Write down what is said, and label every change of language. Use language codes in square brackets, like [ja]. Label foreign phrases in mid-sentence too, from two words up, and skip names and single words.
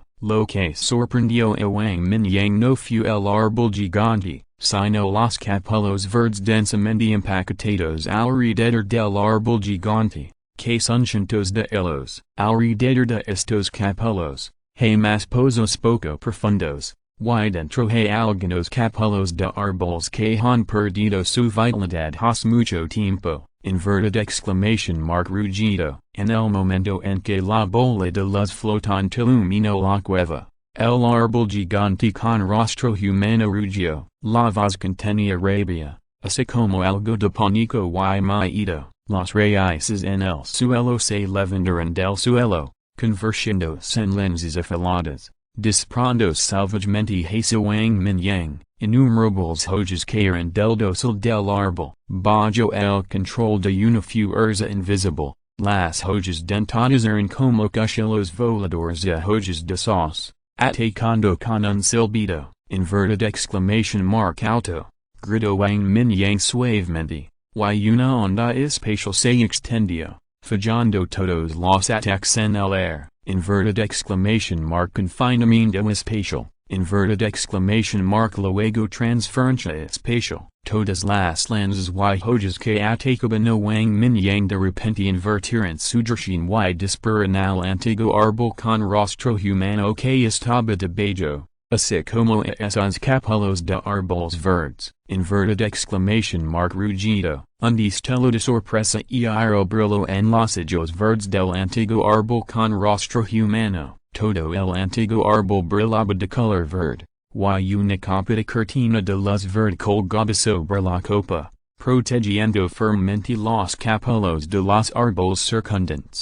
[es] Lo que sorprendió a Wang Mingyang no fue el árbol gigante, sino los capullos verdes densamente empaquetados alrededor del árbol gigante, que son cientos de hilos. Alrededor de estos capullos, hay más pozos poco profundos, y dentro hay algunos capullos de árboles que han perdido su vitalidad hace mucho tiempo. [en] Inverted exclamation mark rugido. [es] En el momento en que la bola de luz flotante iluminó la cueva, el árbol gigante con rostro humano rugió. La voz contenía rabia, así como algo de pánico y miedo. Las raíces en el suelo se levantaron del suelo, convirtiéndose en lenses afiladas, disparando salvajemente hacia Wang Mingyang. Innumerables hojas cayeron del dosel del árbol. Bajo el control de una fuerza invisible, las hojas dentadas eran como cuchillos voladores de hojas de sauce, atacando con un silbido. [en] Inverted exclamation mark [es] alto, gritó Wang Mingyang suavemente, y una onda espacial se extendió, fallando todos los ataques en el aire. [en] Inverted exclamation mark [es] confinamiento espacial. [en] Inverted exclamation mark [es] luego transferencia espacial. Todas las lanzas y hojas que atacaban a Wang Mingyang de repente invertieron su dirección y dispararon al antiguo árbol con rostro humano que estaba debajo, así como a esos capullos de árboles verdes. [en] Inverted exclamation mark rugido. [es] Un destello de sorpresa y aire brilló en los ojos verdes del antiguo árbol con rostro humano. Todo el antiguo árbol brillaba de color verde, y una capa de cortina de luz verde colgaba sobre la copa, protegiendo firmemente los capullos de los árboles circundantes.